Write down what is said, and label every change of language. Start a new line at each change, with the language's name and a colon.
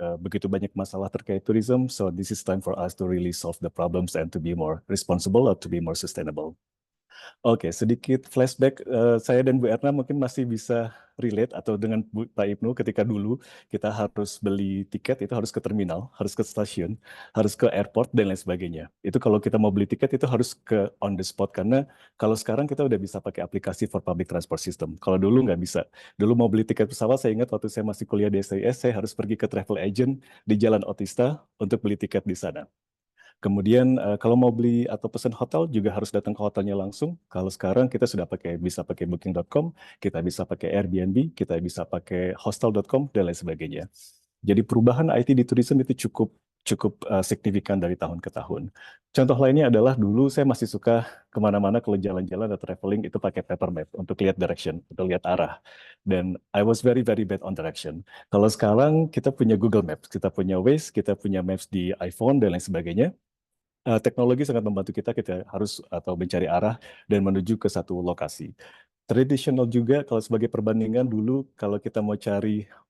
Indonesian: Begitu banyak masalah terkait
English: tourism, so this is time for us to really solve the problems and to be more responsible or to be more sustainable.
Indonesian: Oke, sedikit flashback, saya dan Bu Erna mungkin masih bisa relate atau dengan Pak Ibnu ketika dulu kita harus beli tiket itu harus ke terminal, harus ke stasiun, harus ke airport dan lain sebagainya. Itu kalau kita mau beli tiket itu harus ke on the spot, karena kalau sekarang kita udah bisa pakai aplikasi
English: for public transport system.
Indonesian: Kalau dulu nggak bisa. Dulu mau beli tiket pesawat, saya ingat waktu saya masih kuliah di SIS, saya harus pergi ke travel agent di Jalan Otista untuk beli tiket di sana. Kemudian kalau mau beli atau pesan hotel juga harus datang ke hotelnya langsung. Kalau sekarang kita sudah bisa pakai booking.com, kita bisa pakai Airbnb, kita bisa pakai hostel.com dan lain sebagainya. Jadi perubahan IT di tourism itu cukup signifikan dari tahun ke tahun. Contoh lainnya adalah dulu saya masih suka kemana-mana kalau jalan-jalan atau traveling itu pakai paper map untuk lihat direction, untuk lihat arah.
English: Dan I was very very bad on direction.
Indonesian: Kalau sekarang kita punya Google Maps, kita punya Waze, kita punya Maps di iPhone dan lain sebagainya. Teknologi sangat membantu kita harus atau mencari arah dan menuju ke satu lokasi. Tradisional juga kalau sebagai perbandingan dulu kalau kita mau cari